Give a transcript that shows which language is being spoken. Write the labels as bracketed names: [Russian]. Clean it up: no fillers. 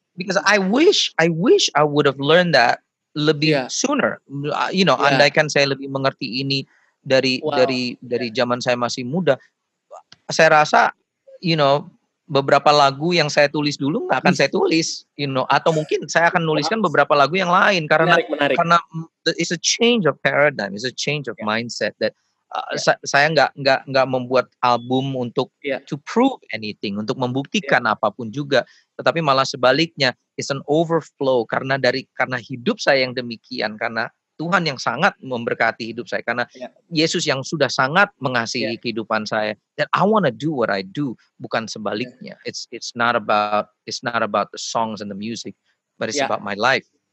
[English] Because I wish I would have learned that lebih sooner. [Indonesian] Andaikan saya lebih mengerti ini dari zaman saya masih muda, saya rasa beberapa lagu yang saya tulis dulu nggak akan saya tulis, atau mungkin saya akan nuliskan beberapa lagu yang lain karena [English] it's a change of paradigm, it's a change of mindset that [Indonesian] saya nggak membuat album untuk [English] to prove anything, [Indonesian] untuk membuktikan apapun juga, tetapi malah sebaliknya [English] it's an overflow [Indonesian] karena hidup saya yang demikian, karena Tuhan yang sangat memberkati hidup saya, karena Yesus yang sudah sangat mengasihi kehidupan saya. [English] That I want to do what I do, [Indonesian] bukan sebaliknya. [English] It's not about the songs and the music, but it's about my life.